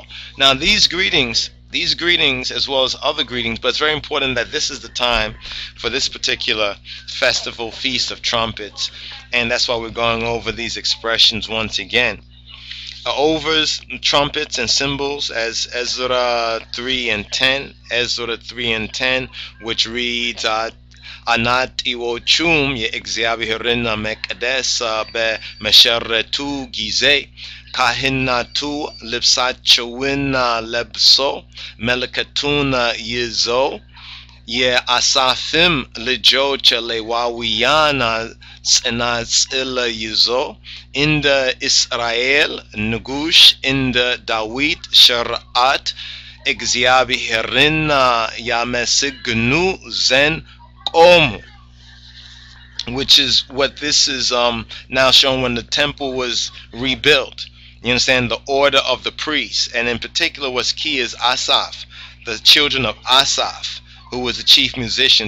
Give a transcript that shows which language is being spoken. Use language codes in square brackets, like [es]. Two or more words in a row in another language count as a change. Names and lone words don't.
[en] Now these greetings these greetings as well as other greetings, but it's very important that this is the time for this particular festival, Feast of Trumpets, and that's why we're going over these expressions once again. Overs, trumpets, and cymbals, as Ezra 3 and 10, Ezra 3 and 10, which reads, [am] አናጺዎቹም የኢትዮጵያን መቅደስ በ መሠረቱ ጊዜ ካህናቱ ልብሳቸውንና ልብሰ መለካቱን ይዞ የአሳፍም ልጆች ሌዋውያን ጸናጽል ይዞ እንደ እስራኤል ንጉሥ እንደ ዳዊት ሥርዓት ኢትዮጵያን ያመሰግኑ ዘንድ ኦሙ, [en] which is what this is now shown when the temple was rebuilt. You understand, the order of the priests, and in particular what's key is Asaph, the children of Asaph, who was the chief musician.